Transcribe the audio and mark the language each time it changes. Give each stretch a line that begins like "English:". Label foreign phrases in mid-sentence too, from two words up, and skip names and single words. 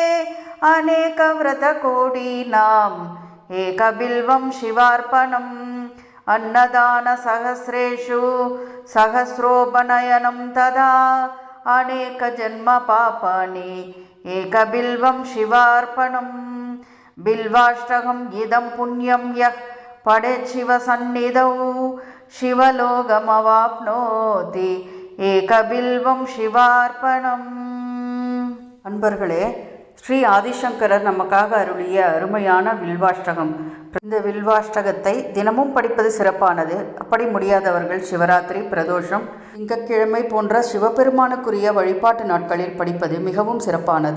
Sanskrit: अनेकव्रतकोटीनाम् एकबिल्वं शिवार्पणम् अन्नदानसहस्रेषु सहस्रोपनयनं तदा अनेकजन्मपापानि एकबिल्वं शिवार्पणम् बिल्वाष्टकम् इदं पुण्यं यः पठेत् शिवसन्निधौ शिवलोकमवाप्नोति एकबिल्वं शिवार्पणम्।
Tamil: அன்பர்களே, ஸ்ரீ ஆதிசங்கரர் நமக்காக அருளிய அருமையான வில்வாஷ்டகம். இந்த வில்வாஷ்டகத்தை தினமும் படிப்பது சிறப்பானது. அப்படி முடியாதவர்கள் சிவராத்திரி, பிரதோஷம், திங்கட்கிழமை போன்ற சிவபெருமானுக்குரிய வழிபாட்டு நாட்களில் படிப்பது மிகவும் சிறப்பானது.